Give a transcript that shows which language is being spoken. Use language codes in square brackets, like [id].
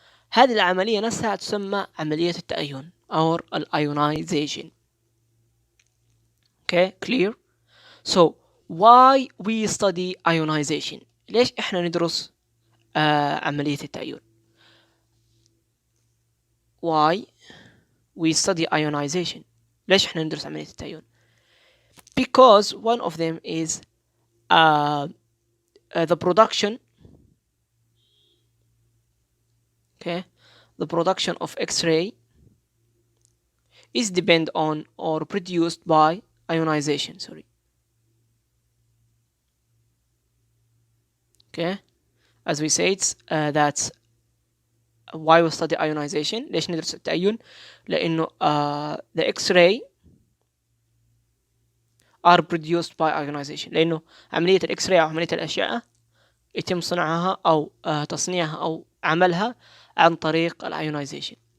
[ar] هذه العملية نفسها تسمى عملية التأين أو الionization. [en] Okay, clear? So why we study ionization؟ [ar] ليش إحنا ندرس عملية التأين؟ [en] Why we study ionization؟ [ar] ليش إحنا ندرس عملية التأين؟ [en] Because one of them is the production. Okay, the production of X-ray is depend on or produced by ionization. Sorry. Okay, as we said, that's why we study ionization. [ar] ليش ندرس التأين؟ لأنه [en] the X-ray are produced by ionization. [ar] لأنه عملية الإكس راي أو عملية الأشعة يتم صنعها أو تصنيعها أو عملها عن طريق الionization.